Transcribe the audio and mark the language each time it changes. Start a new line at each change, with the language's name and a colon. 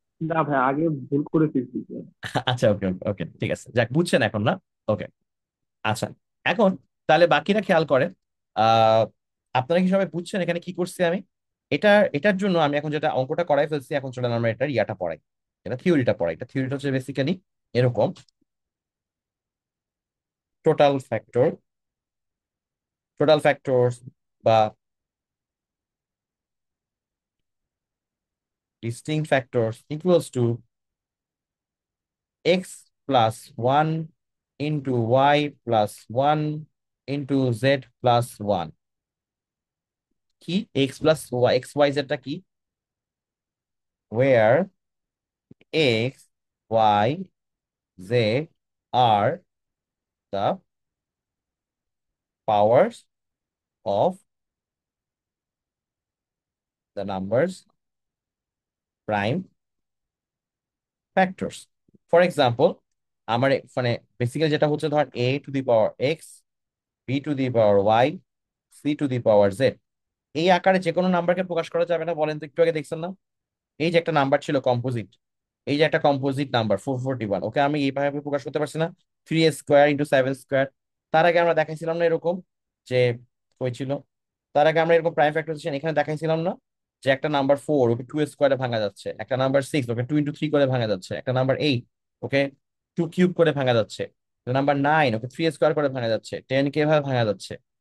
Bangla: না ভাই, আগে ভুল করে ফেলছি। আচ্ছা, ওকে ওকে ওকে, ঠিক আছে, যাক, বুঝছেন এখন না? ওকে, আচ্ছা। এখন তাহলে বাকিরা খেয়াল করেন। আহ আপনারা কি সবাই বুঝছেন এখানে কি করছি আমি? এটা, এটার জন্য আমি এখন যেটা অঙ্কটা করাই ফেলছি, এখন চলেন আমরা এটার ইয়াটা পড়াই, এটা থিওরিটা পড়াই। এটা থিওরিটা হচ্ছে বেসিক্যালি এরকম: টোটাল ফ্যাক্টর, টোটাল ফ্যাক্টরস বা
English: distinct factors equals to x plus 1
Bangla: into y plus 1 into z plus 1।
English: কি x plus y, x y z
Bangla: টা কি?
English: where x, y, z are the powers of the numbers prime factors. For example,
Bangla: আমার মানে basically যেটা হচ্ছে, ধর
English: a to the power x, b to the power y, c to the power z,
Bangla: এই আকারে যে কোনো নাম্বারকে প্রকাশ করা যাবে না? বলেন তো, একটু আগে দেখছেন না? এই যে একটা নাম্বার ছিল কম্পোজিট, এই যে একটা কম্পোজিট নাম্বার 441, ওকে আমি এইভাবে প্রকাশ করতে পারছি না? 3 স্কোয়ার × 7 স্কোয়ার। তার আগে আমরা দেখাইছিলাম না এরকম, যে হয়েছিল, তার আগে আমরা এরকম প্রাইম ফ্যাক্টরাইজেশন এখানে দেখাইছিলাম না, যে একটা নাম্বার 4 ওকে 2 স্কোয়ারে ভাঙা যাচ্ছে, একটা নাম্বার 6 ওকে 2 × 3 করে ভাঙা যাচ্ছে, একটা নাম্বার 8 ওকে 2 কিউব করে ভাঙা যাচ্ছে, নাম্বার 9 ওকে 3 স্কোয়ার করে ভাঙা যাচ্ছে, 10 কে এভাবে ভাঙা যাচ্ছে।